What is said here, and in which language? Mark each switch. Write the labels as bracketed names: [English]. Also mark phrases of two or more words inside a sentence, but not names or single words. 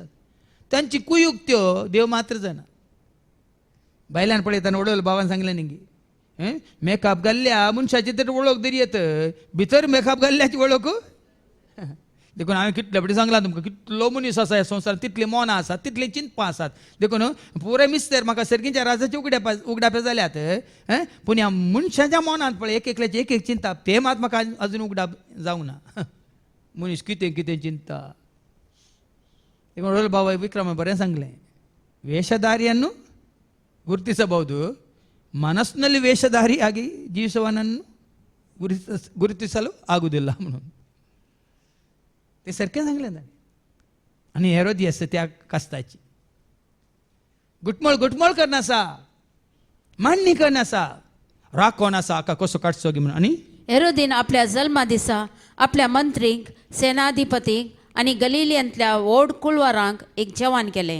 [Konkani] तांची कुयुक्त्यो देव मात्र जाणा. बायलान पळयतना वडोल भावान सांगलें न्ही मेकअप घाल्ल्या मनशाची तर वळख तरी येत, भितर मेकअप घाल्ल्याची वळख देखून हांवें कितले फावटी सांगलां तुमकां, कितलो मनीस आसा ह्या संवसारांत, तितली मोनां आसात, तितली चिंतपां आसात. देखून पुराय मिस्तर म्हाका सर्गीच्या राजाचे उगडापे जाल्यात. पूण ह्या मनशाच्या मोनांत पळय एक एकल्याची एक चिंता, ते मात म्हाका अजून उगडाप जावंक ना. मनीस कितें कितें चिंता. देखून वडोल भाव विक्रम बरें सांगलें, [Kannada] ವೇಷಧಾರಿಯನ್ನು ಗುರುತಿಸಬಹುದು, ಮನಸ್ಸಿನಲ್ಲಿ ವೇಷಧಾರಿಯಾಗಿ ಜೀವಿಸುವವನನ್ನು ಗುರುತಿಸಲು ಆಗುವುದಿಲ್ಲ म्हणून. [Konkani] ते सारकें सांगलें ताणें. आनी हेरोदियस त्या कास्ताची गुटमळ गुटमळ करनासा, मान्य करनासा, राग कोण आसा हाका कसो काडचो गी म्हणून. आनी हेरोदीन आपल्या जल्मा दिसा आपल्या मंत्रीक, सेनाधिपतीक आनी गलिलियांतल्या व्हड कुळवारांक एक जेवण केलें.